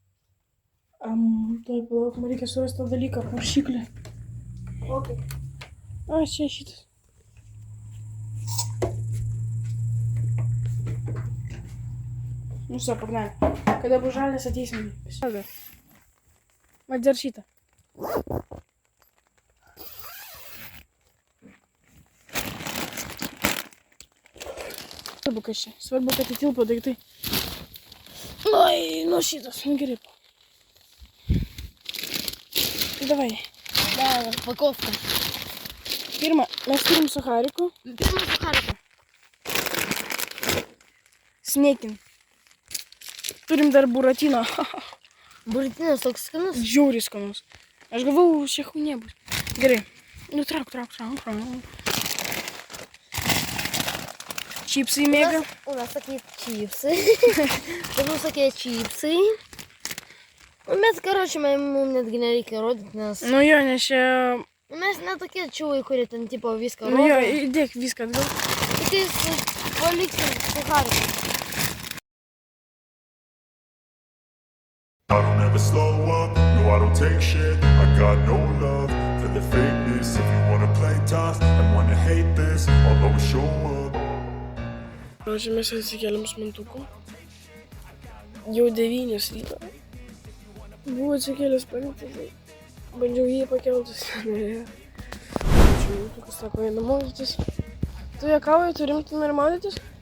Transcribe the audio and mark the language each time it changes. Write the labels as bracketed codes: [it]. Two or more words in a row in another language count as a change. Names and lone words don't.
[lt] Tai palauk, man reikia surasti tą dalyką, naršyklę. Okay. A, čia šitas. Nu, [ru] все, погнали. [lt] Когда бus žalias, ateisim. Mat, dar šitą. Svarbu, kas čia. Svarbu, kad įtilpo daiktai. Oi, nu šitas, nu gerai. [ru] Давай. Да, распаковка. [lt] Pirma, mes turim suhariku. Pirmas сухарика. Snekin. Turim dar buratino. Buratinas toks skanus. Žiauriai skanus. Aš galvau, šia chuinė bus. Gerai. Nu, trauk. Čipsai mėga. [ru] У нас такие чипсы. Тут такие чипсы. [lt] Mes, короче, mums netgi nereikia rodyti, nes... Nu jo, nes čia... Mes netokie čiūvai, kurie ten tipo viską Nu jo, rodo. įdėk viską atgal. Tiktais paliksim suhariką. [en] I don't ever slow up, no I don't take shit. I got no love for the fakeness. If you wanna play tough and wanna hate this, I'll always show up. [lt] Pavyzdžiui, mes atsikėlėm su mantuku. Jau 9 ryto. Buvau atsikėlęs parytą, tai bandžiau jį pakeltus. Ačiū, mantukas sako, eina maudytis. Tu juokauji, tu rimtum ir maudytis?